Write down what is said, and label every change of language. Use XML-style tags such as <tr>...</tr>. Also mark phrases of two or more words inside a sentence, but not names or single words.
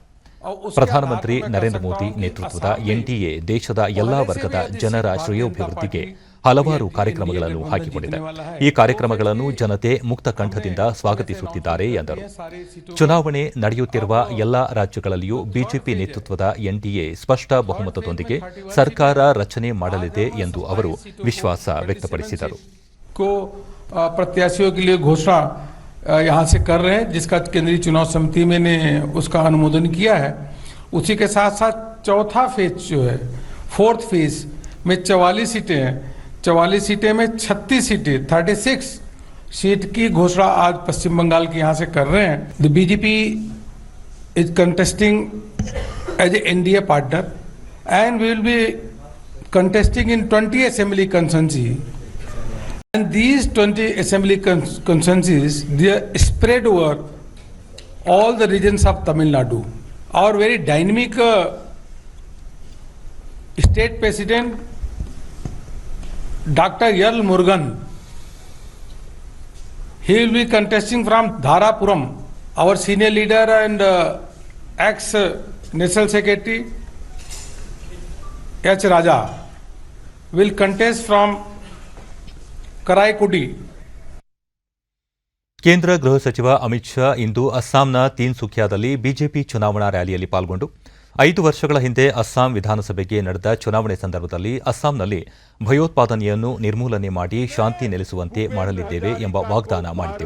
<kn>ಪ್ರಧಾನಮಂತ್ರಿ ನರೇಂದ್ರ ಮೋದಿ ನೇತೃತ್ವದ ಎನ್ಡಿಎ ದೇಶದ ಎಲ್ಲಾ ವರ್ಗದ ಜನರ ಶ್ರೇಯೋಭಿವೃದ್ಧಿಗೆ ಹಲವಾರು ಕಾರ್ಯಕ್ರಮಗಳನ್ನು ಹಾಕಿಕೊಂಡಿದೆ. ಈ ಕಾರ್ಯಕ್ರಮಗಳನ್ನು ಜನತೆ ಮುಕ್ತ ಕಂಠದಿಂದ ಸ್ವಾಗತಿಸುತ್ತಿದ್ದಾರೆ ಎಂದರು. ಚುನಾವಣೆ ನಡೆಯುತ್ತಿರುವ ಎಲ್ಲಾ ರಾಜ್ಯಗಳಲ್ಲಿಯೂ ಬಿಜೆಪಿ ನೇತೃತ್ವದ ಎನ್ಡಿಎ ಸ್ಪಷ್ಟ ಬಹುಮತದೊಂದಿಗೆ ಸರ್ಕಾರ ರಚನೆ ಮಾಡಲಿದೆ ಎಂದು ಅವರು ವಿಶ್ವಾಸ ವ್ಯಕ್ತಪಡಿಸಿದರು.</kn> <hi>यहाँ से कर रहे हैं, जिसका केंद्रीय चुनाव समिति में ने उसका अनुमोदन किया है. उसी के साथ साथ चौथा फेज जो है, 4th फेज में 44 सीटें हैं. 44 सीटें में 36 सीटें 36 सीट की घोषणा आज पश्चिम बंगाल के यहाँ से कर रहे हैं.</hi> <en>The BJP is contesting as a NDA partner and we will be contesting in 20 assembly constituency. And these 20 assembly constituencies, they are spread over all the regions of Tamil Nadu. Our very dynamic state president, Dr. L. Murugan, he will be contesting from Dharapuram. Our senior leader and ex-National Secretary, H. Raja, will contest from Karaikudi.</en> <kn>ಕೇಂದ್ರ ಗೃಹ ಸಚಿವ ಅಮಿತ್ ಶಾ ಇಂದು ಅಸ್ಸಾಂನ ತೀನ್ಸುಕಿಯಾದಲ್ಲಿ ಬಿಜೆಪಿ ಚುನಾವಣಾ ರ್ಯಾಲಿಯಲ್ಲಿ ಪಾಲ್ಗೊಂಡು 5 ವರ್ಷಗಳ ಹಿಂದೆ ಅಸ್ಸಾಂ ವಿಧಾನಸಭೆಗೆ ನಡೆದ ಚುನಾವಣೆ ಸಂದರ್ಭದಲ್ಲಿ ಅಸ್ಸಾಂನಲ್ಲಿ ಭಯೋತ್ಪಾದನೆಯನ್ನು ನಿರ್ಮೂಲನೆ ಮಾಡಿ ಶಾಂತಿ ನೆಲೆಸುವಂತೆ ಮಾಡಲಿದ್ದೇವೆ ಎಂಬ ವಾಗ್ದಾನ ಮಾಡಿದ್ದೆವು.</kn>